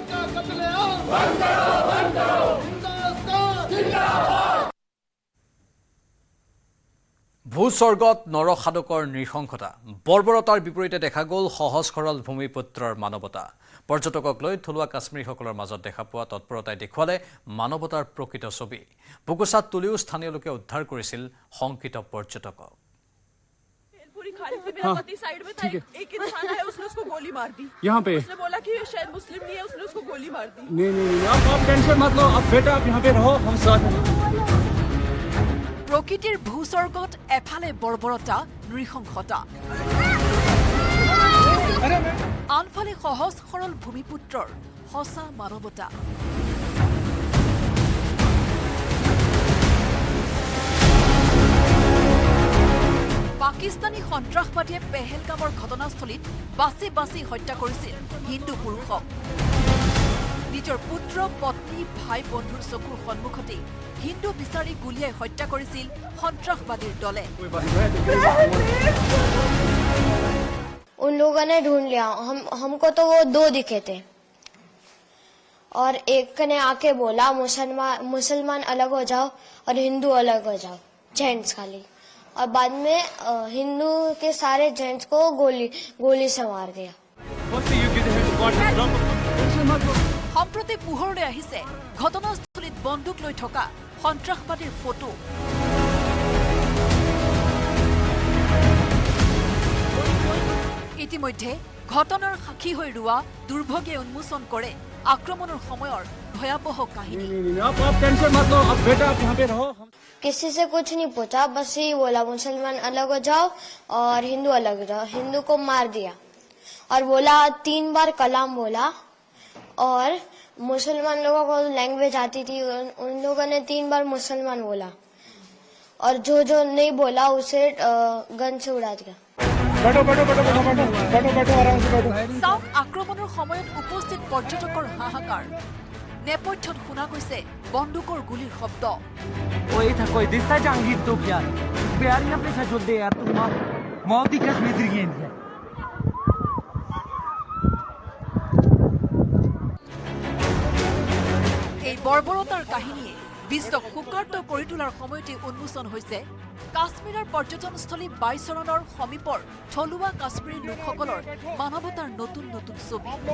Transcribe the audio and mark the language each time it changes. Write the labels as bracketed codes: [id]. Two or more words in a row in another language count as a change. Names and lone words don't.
[as] ভূস্বৰ্গত নৰসাধকৰ নৃশংসতা, বৰ্বৰতাৰ বিপৰীতে দেখা গ'ল সহজ সৰল ভূমিপুত্ৰৰ মানৱতা। পৰ্যটকক লৈ থলুৱা কাশ্মীৰীসকলৰ মাজত দেখা পোৱা তৎপৰতাই দেখুৱালে মানৱতাৰ প্ৰকৃত ছবি। বুকুচাত তুলিও স্থানীয় লোকে উদ্ধাৰ কৰিছিল শংকিত পৰ্যটকক। [hi] साइड में था एक इंसान आया, उसने उसको गोली मार दी। यहाँ पे उसने बोला कि शायद मुस्लिम नहीं है, उसने उसको गोली मार दी। नहीं आप टेंशन मत लो, अब बेटा आप यहाँ पे रहो, हम साथ हैं। [as] প্ৰকৃতিৰ ভূস্বৰ্গত এফালে বৰ্বৰতা, নৃশংসতা, আনফালে সহজ সৰল ভূমিপুত্ৰৰ সঁচা মানৱতা। পাকিস্তানী সন্ত্ৰাসবাদীয়ে পেহেলগামৰ ঘটনাস্থলীত বাছি বাছি হত্যা কৰিছিল হিন্দু পুৰুষক। নিজৰ পুত্ৰ, পত্নী, ভাই বন্ধুৰ চকুৰ সন্মুখতে হিন্দু বিচাৰি গুলিয়াই হত্যা কৰিছিল সন্ত্ৰাসবাদীৰ দলে। [hi] उन लोगों ने ढूंढ लिया, हमको तो वो दो दिखे थे और एक ने आके बोला मुसलमान अलग हो जाओ और हिंदू अलग हो जाओ, जेंट्स खाली। और बाद में हिंदू के सारे जेंट्स को गोली से मार दिया। [as] সম্প্ৰতি পোহৰলৈ আহিছে ঘটনাস্থলীত বন্দুক লৈ থকা সন্ত্ৰাসবাদীৰ ফটো। ইতিমধ্যে ঘটনাৰ সাক্ষী হৈ ৰোৱা দুৰ্ভগে উন্মোচন কৰে আক্ৰমণৰ সময়ৰ ভয়াবহ কাহিনী। [hi] किसी से कुछ नहीं पूछा, बस ही बोला मुसलमान अलग हो जाओ और हिंदू अलग हो जाओ। हिंदू को मार दिया और बोला 3 बार कलाम बोला। और मुसलमान लोगों को लैंग्वेज आती थी, उन लोगों ने 3 बार मुसलमान बोला और जो नहीं बोला उसे गन से उड़ा दिया। [as] চাওক আক্ৰমণৰ সময়ত উপস্থিত পৰ্যটকৰ হাহাকাৰ। নেপথ্যত শুনা গৈছে বন্দুকৰ গুলীৰ শব্দ। [hi] कोई दिखता जहांगीर तो यार बेयारियां पे सजोल दे यार, तुम मौत की कसम इधर गए हैं। [as] এই বৰ্বৰতাৰ কাহিনীয়ে বিশ্বক শোকাৰ্ত কৰি তোলাৰ সময়তে উন্মোচন হৈছে কাশ্মীৰৰ পৰ্যটনস্থলী বাইচৰণৰ সমীপৰ থলুৱা কাশ্মীৰী লোকসকলৰ মানৱতাৰ নতুন নতুন ছবি।